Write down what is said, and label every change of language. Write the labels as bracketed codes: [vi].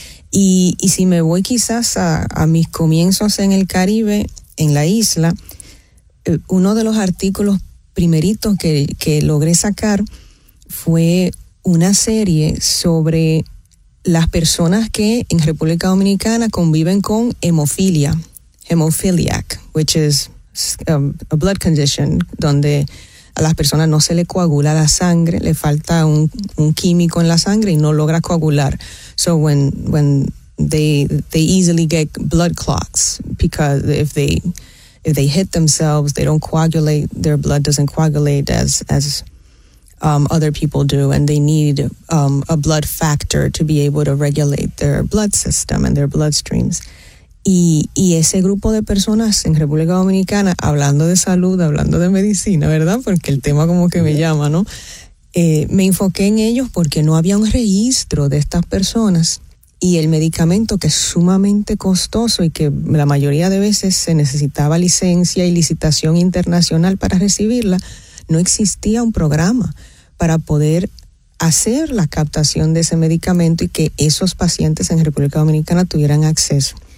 [es] Y si me voy quizás a mis comienzos en el Caribe, en la isla, uno de los artículos primeritos que logré sacar fue una serie sobre las personas que en República Dominicana conviven con hemophiliac, [en] which is a blood condition, [es] donde a las personas no se le coagula la sangre, le falta un químico en la sangre y no logra coagular. [en] So when they easily get blood clots, because if they hit themselves, they don't coagulate, their blood doesn't coagulate as other people do, and they need a blood factor to be able to regulate their blood system and their bloodstreams. [es] Y ese grupo de personas en República Dominicana, hablando de salud, hablando de medicina, ¿verdad? Porque el tema como que me llama, ¿no? Me enfoqué en ellos porque no había un registro de estas personas, y el medicamento, que es sumamente costoso y que la mayoría de veces se necesitaba licencia y licitación internacional para recibirla, no existía un programa para poder hacer la captación de ese medicamento y que esos pacientes en República Dominicana tuvieran acceso.